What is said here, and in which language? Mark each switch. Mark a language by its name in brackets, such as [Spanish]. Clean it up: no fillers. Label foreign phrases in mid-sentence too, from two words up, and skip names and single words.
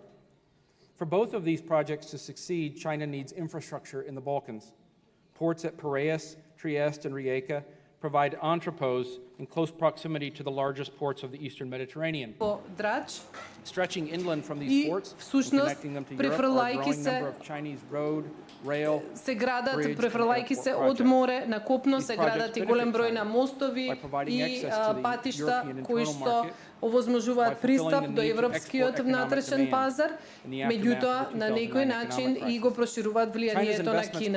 [English] For both of these projects to succeed, China needs infrastructure in the Balkans. Ports at Piraeus, Trieste, and Rijeka provide entrepôts in close proximity to the largest ports of the Eastern Mediterranean. Stretching inland from these ports and connecting them to Europe are a growing number of Chinese road, rail, [Macedonian] се градат, префрлајки се од море на копно, се градат и голем број на мостови и патишта кои што овозможуваат пристап до европскиот внатрешен пазар, меѓутоа на некој начин и го прошируваат влијанието на Кина.